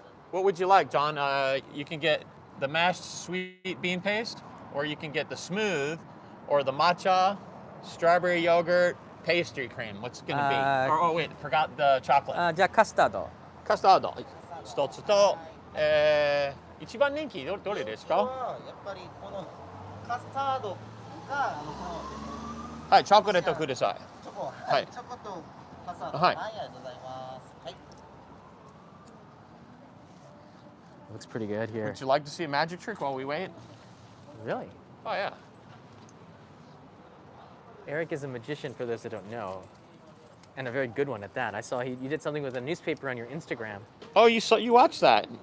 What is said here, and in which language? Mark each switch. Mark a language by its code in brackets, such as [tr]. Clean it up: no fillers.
[en] What would you like, John? You can get the mashed sweet bean paste, or you can get the smooth, or the matcha, strawberry yogurt, pastry cream. What's it gonna be? Oh wait, forgot the chocolate. [ja] じゃあカスタード。カスタード一つと、一番人気どれですか？やっぱりこのカスタードがはい、チョコレートください。チョコ、はい。チョコとカスタード、はい。ありがとうございます。はい。 [en] Looks pretty good here. Would you like to see a magic trick while we wait? Really? Oh yeah. Eric is a magician, for those that don't know, and a very good one at that. I saw you did something with a newspaper on your Instagram. Oh, you watched that? You